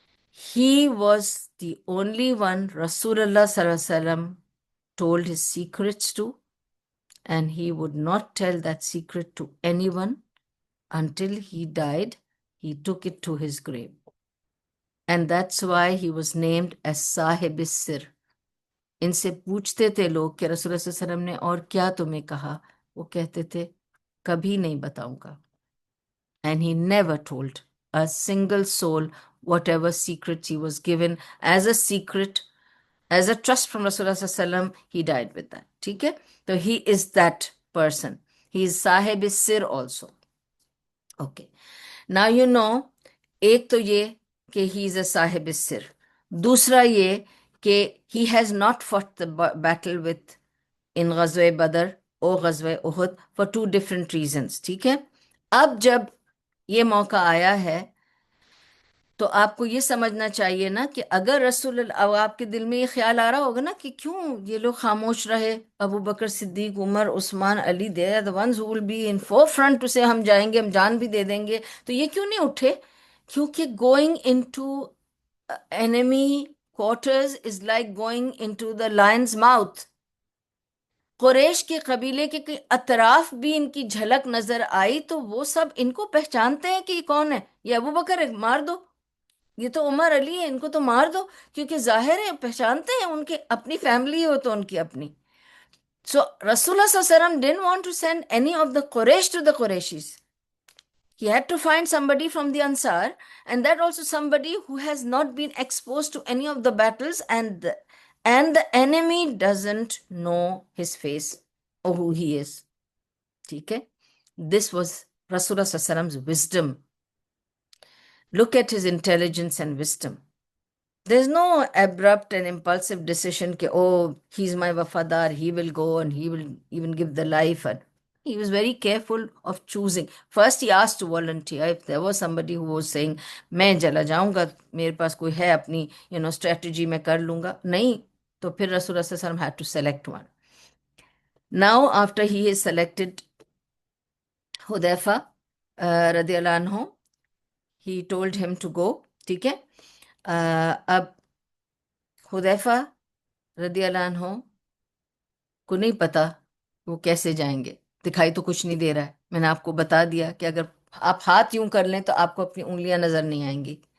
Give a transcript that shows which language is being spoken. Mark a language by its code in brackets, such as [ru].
[en] He was the only one Rasulullah Sallallahu Alaihi Wasallam told his secrets to, and he would not tell that secret to anyone until he died. He took it to his grave. And that's why he was named as Sahib Sir. [ur] ان سے پوچھتے تھے لوگ کہ رسول اللہ صلی اللہ علیہ وسلم نے اور کیا تمہیں کہا؟ وہ کہتے تھے کبھی نہیں بتاؤں گا. [en] And he never told a single soul whatever secrets he was given as a secret, as a trust from Rasulullah صلی اللہ علیہ وسلم. He died with that. [ur] ٹھیک ہے؟ تو [en] he is that person. He is Sahib Sir also. Okay. Now you know, [ur] ایک تو یہ کہ [en] he is a Sahib Sir. [ur] دوسرا یہ کہ [en] he has not fought the battle with in Ghazwa Badr اور Ghazwa Uhud for two different reasons. [ur] ٹھیک ہے؟ اب جب یہ موقع آیا ہے تو آپ کو یہ سمجھنا چاہیے نا کہ اگر رسول اللہ، آپ کے دل میں یہ خیال آ رہا ہوگا نا کہ کیوں یہ لوگ خاموش رہے، ابو بکر صدیق، عمر، عثمان، علی، [en] they are the ones who will be in forefront to say [ur] ہم جائیں گے، ہم جان بھی دے دیں گے، تو یہ کیوں نہیں اٹھے؟ کیونکہ [en] going into enemy quarters is like going into the lion's mouth. [ur] قریش کے قبیلے کے اطراف بھی ان کی جھلک نظر آئی تو وہ سب ان کو پہچانتے ہیں کہ یہ کون ہے، یہ ابو بکر ہے، مار دو، یہ تو عمر، علی ہے، ان کو تو مار دو، کیونکہ ظاہر ہے پہچانتے ہیں، ان کے اپنی فیملی ہو تو ان کی اپنی. [en] So رسول اللہ صلی اللہ علیہ وسلم didn't want to send any of the Quraysh to the Qurayshis. He had to find somebody from the Ansar, and that also somebody who has not been exposed to any of the battles, and the enemy doesn't know his face or who he is. [ur] ٹھیک ہے؟ [en] This was Rasulullah sallallahu alaihi wasallam's wisdom. Look at his intelligence and wisdom. There's no abrupt and impulsive decision کہ oh, he's my wafadar, he will go and he will even give the life. And he was very careful of choosing. First he asked to volunteer. If there was somebody who was saying [ur] میں چلا جاؤں گا، میرے پاس کوئی ہے اپنی strategy میں کر لوں گا، نہیں، تو پھر رسول اللہ صلی اللہ علیہ وسلم [en] had to select one. Now after he is selected Hudayfa رضی اللہ عنہ, he told him to go. [ur] ٹھیک ہے؟ اب حذیفہ رضی اللہ عنہ کو نہیں پتا وہ کیسے جائیں گے، دکھائی تو کچھ نہیں دے رہا ہے. میں نے آپ کو بتا دیا کہ اگر آپ ہاتھ یوں کر لیں تو آپ کو اپنی انگلیاں نظر نہیں آئیں گی.